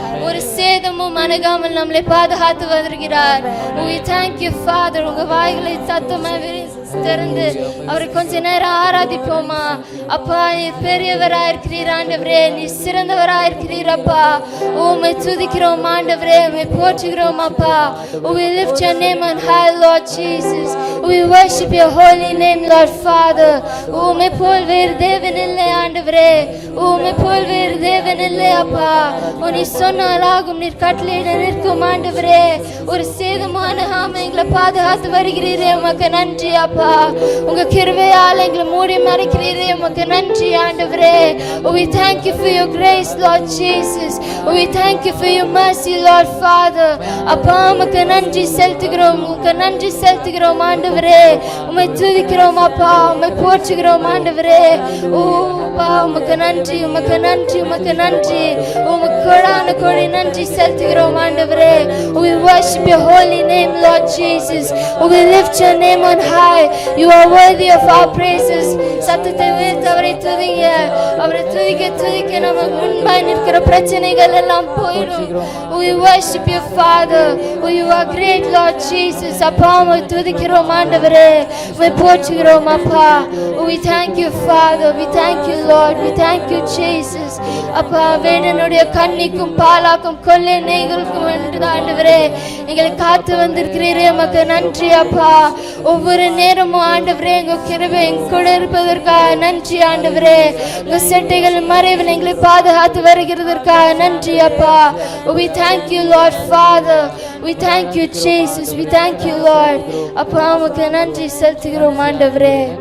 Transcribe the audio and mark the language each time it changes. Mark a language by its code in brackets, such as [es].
[ta] ஒரு சேதமும் அணுகாமல் நம்மளை பாதுகாத்து வந்திருக்கிறார். [en] We thank you Father. [ta] உங்க வாய்களை சத்தமாக மனசு திறந்து அவரை கொஞ்ச நேரம் ஆராதிப்போமா. அப்பா நீர் பெரியவராக இருக்கிறீர் ஆண்டவரே, நீ சிறந்தவராக இருக்கிறீர் அப்பா. உம்மை துதிக்கிறோம் ஆண்டவரே, உம்மை போற்றுகிறோம் அப்பா. [en] We lift your name on high, Lord Jesus. We worship your holy name, Lord Father. [ta] உம்மை போல் வேறு தேவன் இல்லை ஆண்டவரே, உம்மை போல் வேறு தேவன் இல்லை அப்பா. நீ சொன்னால் ஆகும், நீர் கட்டளையிட நிற்கும் ஆண்டவரே. ஒரு சேதமான எங்களை பாதுகாத்து வருகிறீரே, உமக்கு நன்றி அப்பா. உங்க கிருபையால் எங்களை மூடி மறைக்கிறீரே, உமக்கு நன்றி ஆண்டவரே. [en] We thank you for your grace, Lord Jesus. We thank you for your mercy, Lord Father. [ta] அப்பா உமக்கு நன்றி செலுத்துகிறோம், உமக்கு நன்றி செலுத்துகிறோம் ஆண்டவரே. உம்மை துதிக்கிறோம் அப்பா, உம்மை போற்றுகிறோம் ஆண்டவரே. ஓ அப்பா உமக்கு நன்றி, உமக்கு நன்றி, உமக்கு நன்றி. உமக்கு கோடான கோடி நன்றி செலுத்துகிறோம் ஆண்டவரே. [en] We worship your holy name, Lord Jesus. We lift your name on high. You are worthy of our praises. [ta] சத்தத்தை உயர்த்தி அவரை துதிங்க, அவரை துதிக்க துதிக்க நமக்கு முன்பாய் நிற்கிற பிரச்சனைகள் எல்லாம் போயிடும். [en] We worship your Father. You are great, Lord Jesus. [ta] அப்பா உம்மை துதிக்கிறோம் ஆண்டவரே, உம்மை போற்றுகிறோம் அப்பா. [en] We thank you Father. We thank you Lord. We thank you Jesus. [ta] அப்பா வேடனுடைய கண்ணிக்கும் பாலாக்கும் கொள்ளை நெய்களுக்கும் என்று ஆண்டவரே எங்களை காத்து வந்திருக்கிறீரே, உமக்கு நன்றி அப்பா. ஒவ்வொரு நேரமும் ஆண்டவரே எங்க கிருபை எங்க கூட இருப்பதற்காக நன்றி ஆண்டவரே. உங்க செட்டைகள் மறைவில் எங்களை பாதுகாத்து வருகிறதற்காக நன்றி அப்பா. [en] We thank you Lord Father. We thank you Jesus. We thank you Lord. [ta] அப்பா உமக்கு நன்றி செலுத்துகிறோம் ஆண்டவரே.